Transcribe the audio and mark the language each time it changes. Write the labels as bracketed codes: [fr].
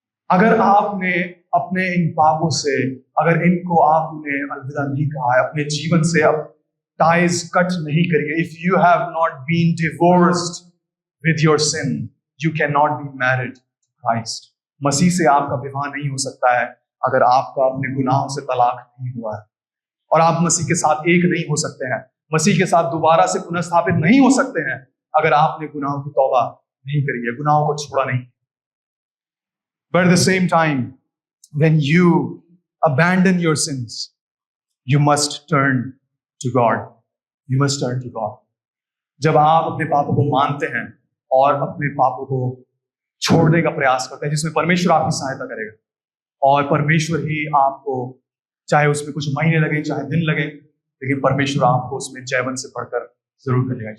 [hi] अगर आपने अपने इन पापों से, अगर इनको आपने अलविदा नहीं कहा है, अपने जीवन से अब टाइज कट नहीं करिए, [en] If you have not been divorced with your sin, you can not be married to Christ. [hi] मसीह से आपका विवाह नहीं हो सकता है अगर आपका अपने गुनाहों से तलाक नहीं हुआ है, और आप मसीह के साथ एक नहीं हो सकते हैं, मसीह के साथ दोबारा से पुनर्स्थापित नहीं हो सकते हैं अगर आपने गुनाहों की तौबा नहीं करी है, गुनाहों को छोड़ा नहीं। [en] But at the same time, when you abandon your sins, you must turn to God. You must turn to God. [hi] जब आप अपने पापों को मानते हैं और अपने पापों को छोड़ने का प्रयास करते हैं, जिसमें परमेश्वर आपकी सहायता करेगा, और परमेश्वर ही आपको, चाहे उसमें कुछ महीने लगे, चाहे दिन लगे, लेकिन परमेश्वर आपको उसमें जयवंत से बढ़कर जरूर करेगा।